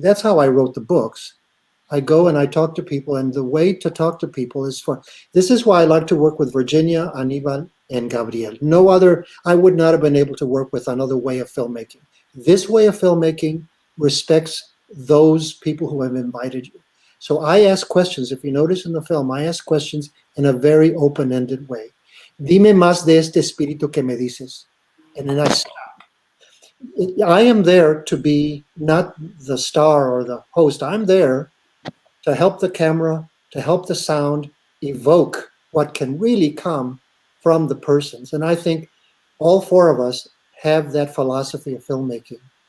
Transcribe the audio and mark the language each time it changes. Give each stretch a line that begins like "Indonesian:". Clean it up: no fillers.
English: That's how I wrote the books. I go and I talk to people, and the way to talk to people is this is why I like to work with Virginia, Aníbal, and Gabriel. No other, I would not have been able to work with another way of filmmaking. This way of filmmaking respects those people who have invited you. So I ask questions. If you notice in the film, I ask questions in a very open-ended way.
Spanish: Dime más de este espíritu que me dices.
English: And then I stop. I am there to be not the star or the host. I'm there to help the camera, to help the sound evoke what can really come from the persons. And I think all four of us have that philosophy of filmmaking.